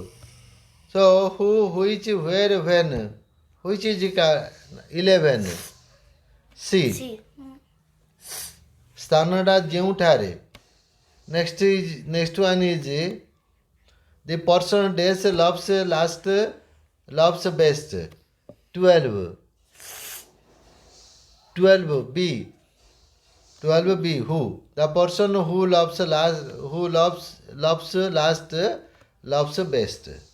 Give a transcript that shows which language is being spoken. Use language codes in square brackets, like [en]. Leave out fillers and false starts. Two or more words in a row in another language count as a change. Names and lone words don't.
[en] So who, which, where, when? Which is 11? C. C. [or] ସ୍ଥାନଟା ଯେଉଁଠାରେ. [en] Next one is, the person days loves best. 12. 12B. 12B, who? The person who loves last loves best.